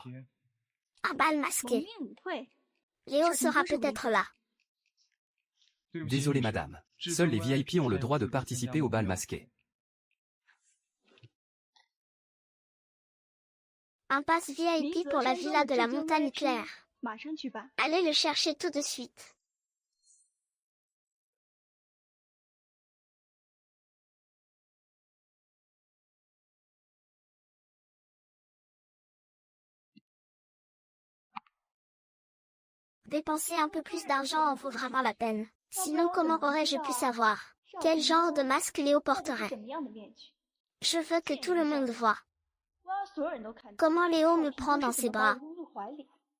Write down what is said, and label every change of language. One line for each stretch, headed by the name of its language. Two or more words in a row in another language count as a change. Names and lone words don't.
French: Un bal masqué. Léo sera peut-être là. Désolé madame. Seuls les VIP ont le droit de participer au bal masqué. Un pass VIP pour la villa de la montagne claire.
Chinese: 马上去吧。
French: Allez le chercher tout de suite. Dépenser un peu plus d'argent en vaut vraiment la peine. Sinon, comment aurais-je pu savoir quel genre de masque Léo porterait?
Chinese: 什么样的面具？
French: Je veux que tout le monde voie
Chinese: 我要所有人都看到。
French: comment Léo me prend dans
Chinese: 是
French: ses
Chinese: 怎么把
French: bras.
Chinese: 我拥入怀里。